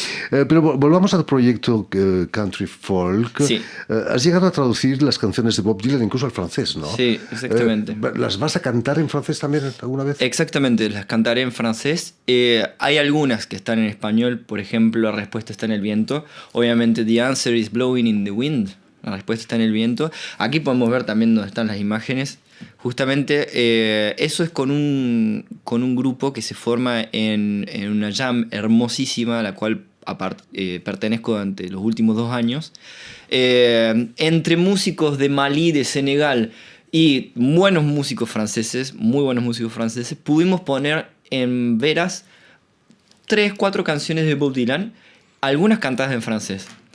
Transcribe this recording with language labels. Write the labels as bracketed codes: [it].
[es] Pero volvamos al proyecto Country Folk. Sí. Has llegado a traducir las canciones de Bob Dylan incluso al francés, ¿no? Sí, exactamente. ¿Las vas a cantar en francés también alguna vez? Exactamente, las cantaré en francés. Hay algunas que están en español, por ejemplo, La respuesta está en el viento. [en] Obviamente, The answer is blowing in the wind. [es] La respuesta está en el viento. Aquí podemos ver también dónde están las imágenes. Justamente eso es con un grupo que se forma en una jam hermosísima, a la cual pertenezco durante los últimos 2 años. Entre músicos de Malí, de Senegal y buenos músicos franceses, muy buenos músicos franceses, pudimos poner en veras 3-4 canciones de Bob Dylan, algunas cantadas en francés.